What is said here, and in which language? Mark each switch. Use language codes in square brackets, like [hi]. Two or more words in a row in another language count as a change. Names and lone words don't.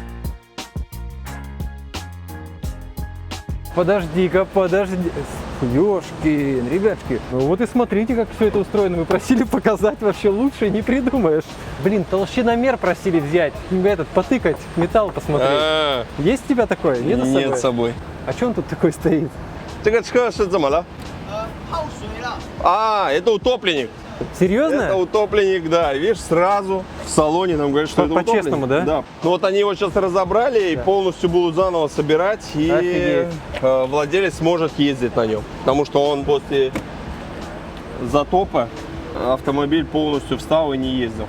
[ru] Подожди-ка, подожди. Ёшкин, ребятки, ну вот и смотрите, как все это устроено. Мы просили показать, вообще лучше не придумаешь. Блин, толщиномер просили взять, этот, потыкать, металл посмотреть. А, Есть у тебя такое? Нет с собой? Нет с собой. А что он тут такой стоит? [zh] 这个车是怎么了？ [ru] А, это утопленник. Серьезно? Это утопленник, да. Видишь, сразу в салоне нам говорят, что это По-честному, утопленник. да? Да. Ну вот они его сейчас разобрали и полностью будут заново собирать, и Офигеть. владелец сможет ездить на нем. Потому что он после затопа автомобиль полностью встал и не ездил.